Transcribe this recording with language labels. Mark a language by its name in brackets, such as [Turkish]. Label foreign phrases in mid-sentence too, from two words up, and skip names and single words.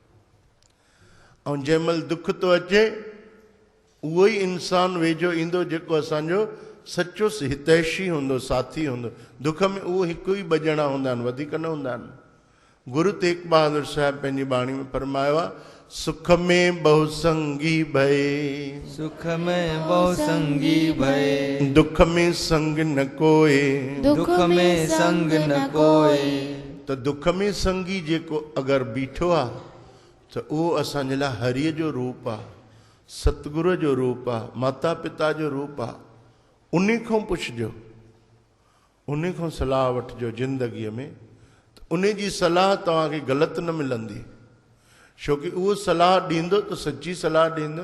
[Sindhi] ऐं जंहिं महिल दुख थो अचे उहो ई इंसानु वेझो ईंदो जेको असांजो सचो हितैषी हूंदो, साथी हूंदो। दुख में उहो हिकु ई ॿ ॼणा हूंदा आहिनि, वधीक न हूंदा आहिनि। गुरु तेग बहादुर साहिब पंहिंजी बाणी में फरमायो आहे, [Hindi] सुख में बहु संगी भय, सुख में बहु संगी भय, दुख में संग न कोय, दुख में संग न कोय। [Sindhi] त दुख में संगी जेको अगरि बीठो आहे त उहो असांजे लाइ हरीअ जो रूप आहे, सतगुरू जो रूप आहे, माता पिता जो रूप आहे। उन खां पुछिजो, उन खां सलाह वठिजो ज़िंदगीअ में। उन जी सलाह तव्हांखे ग़लति न मिलंदी, छोकी उहो सलाह ॾींदो त सची सलाह ॾींदो।